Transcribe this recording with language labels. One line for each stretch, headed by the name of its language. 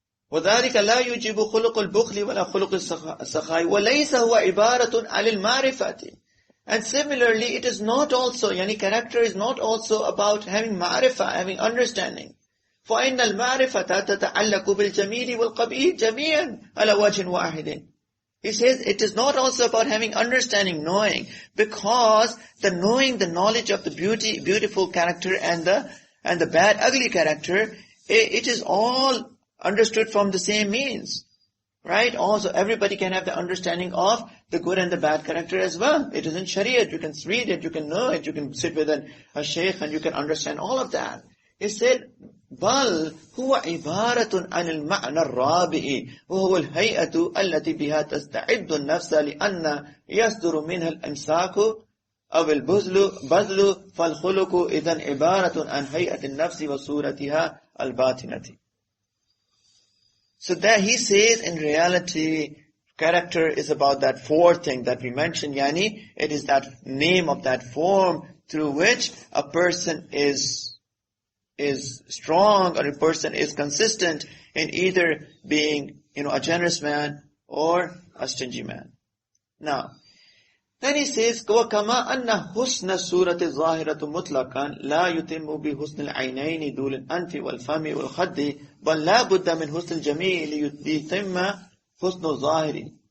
Arabic: وذلك لا يجب خلق البخل ولا خلق السخاء وليس هو عبارة عن المعرفة.
English: And similarly, it is not also, character is not also about having ma'rifah, having understanding.
Arabic: فإن المعرفة تتعلق بالجميل والقبيح جميعا على وجه واحد.
English: He says it is not also about having understanding, knowing, because the knowing, the knowledge of the beautiful character and the bad, ugly character, it is all understood from the same means. Right? Also, everybody can have the understanding of the good and the bad character as well. It is in Shariah. You can read it, you can know it, you can sit with a sheikh and you can understand all of that. He said,
Arabic: بل هو عبارة عن المعنى الرابع وهو الهيئة التي بها تستعد النفس لأن يصدر منها الإمساك أو البذل فالخلق إذن عبارة عن هيئة النفس وصورتها الباطنة.
English: So that he says in reality, character is about that fourth thing that we mentioned, yani, it is that name of that form through which a person is strong or a person is consistent in either being, a generous man or a stingy man. Now, then he says,
Arabic: وَكَمَا أَنَّ حُسْنَ السُّورَةِ الظَّاهِرَةُ مُطْلَقًا لَا يُتِمُّ بِحُسْنِ الْعَيْنَيْنِ دُولِ الْأَنْفِ وَالْفَمِ وَالْخَدِّ بَلْ لَا بُدَّ مِنْ حُسْنِ الْجَمِيلِ لِيُتِمَّ حُسْنُ الظَّاهِرِ.